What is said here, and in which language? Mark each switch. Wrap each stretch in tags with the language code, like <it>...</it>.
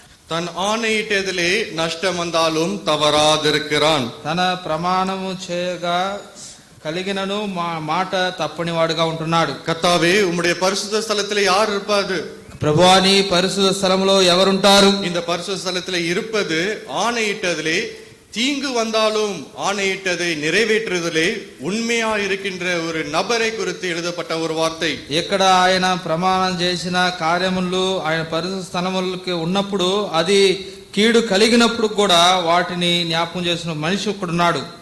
<ta>தன் ஆணையிட்டதிலே நஷ்டம் வந்தாலும் தவறாதிருக்கிறான்.</ta> <te>తన ప్రమాణము చేయగా కలిగినను మాట తప్పని వాడుగా ఉంటున్నాడు.</te> <ta>கர்த்தாவே, உம்முடைய பரிசுத்த ஸ்தலத்திலே யார் இருப்பாது?</ta> <te>ప్రభువాని పరిశుద్ధ స్థలంలో ఎవరుంటారు?</te> <ta>இந்த பரிசுத்த ஸ்தலத்திலே இருப்பது ஆணையிட்டதிலே தீங்கு வந்தாலும் ஆணையிட்டதை நிறைவேற்றுவதிலே உண்மையா இருக்கின்ற ஒரு நபரை குறித்து எழுதப்பட்ட ஒரு வார்த்தை.</ta> <te>ఎక్కడ ఆయన ప్రమాణం చేసిన కార్యములు ఆయన పరిశుద్ధ స్థలములకి ఉన్నప్పుడు అది కీడు కలిగినప్పుడు కూడా వాటిని జ్ఞాపకం చేసిన మనిషి ఒకడున్నాడు.</te>